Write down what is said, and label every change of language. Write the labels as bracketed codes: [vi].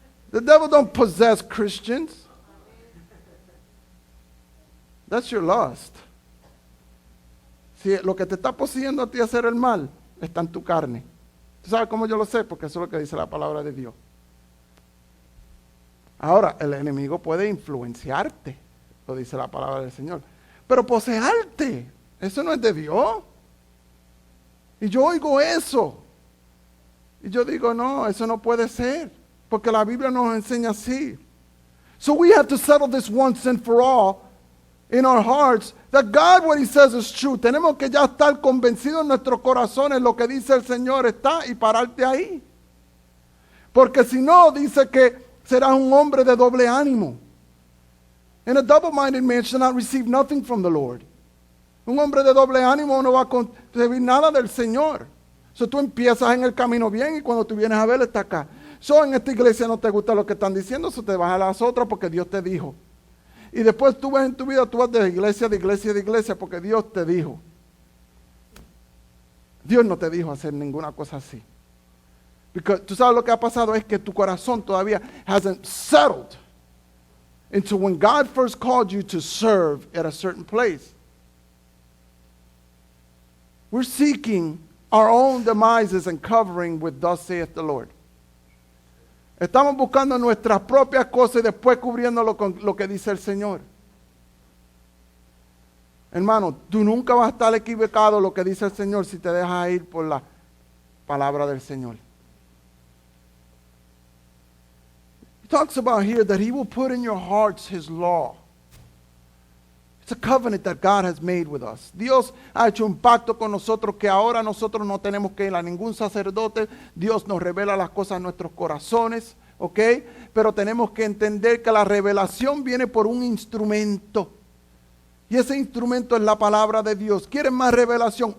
[en] The devil don't possess Christians. That's your lust. [es] Si lo que te está poseyendo a ti hacer el mal está en tu carne. ¿Tú sabes cómo yo lo sé? Porque eso es lo que dice la palabra de Dios. Ahora, el enemigo puede influenciarte, lo dice la palabra del Señor. Pero poseerte, eso no es de Dios. Y yo oigo eso. Y yo digo, no, eso no puede ser. Porque la Biblia nos enseña así. [en] So we have to settle this once and for all in our hearts that God, what he says is true. [es] Tenemos que ya estar convencidos en nuestros corazones lo que dice el Señor está y pararte ahí. Porque si no, dice que serás un hombre de doble ánimo. [en] And a double-minded man shall not receive nothing from the Lord. [es] Un hombre de doble ánimo no va a recibir nada del Señor. So tú empiezas en el camino bien y cuando tú vienes a ver, está acá. So en esta iglesia no te gusta lo que están diciendo, so te vas a las otras porque Dios te dijo. Y después tú ves en tu vida, tú vas de iglesia, de iglesia, de iglesia porque Dios te dijo. Dios no te dijo hacer ninguna cosa así. Porque tú sabes lo que ha pasado es que tu corazón todavía [en] hasn't settled into when God first called you to serve at a certain place. We're seeking our own demises and covering with thus saith the Lord. [es] Estamos buscando nuestras propias cosas y después cubriéndolo con lo que dice el Señor. Hermano, tú nunca vas a estar equivocado lo que dice el Señor si te dejas ir por la palabra del Señor. [en] He talks about here that he will put in your hearts his law. It's a covenant that God has made with us. [es] Dios ha hecho un pacto con nosotros que ahora nosotros no tenemos que ir a ningún sacerdote. Dios nos revela las cosas en nuestros corazones, ¿ok? Pero tenemos que entender que la revelación viene por un instrumento. Y ese instrumento es la palabra de Dios. ¿Quieren más revelación?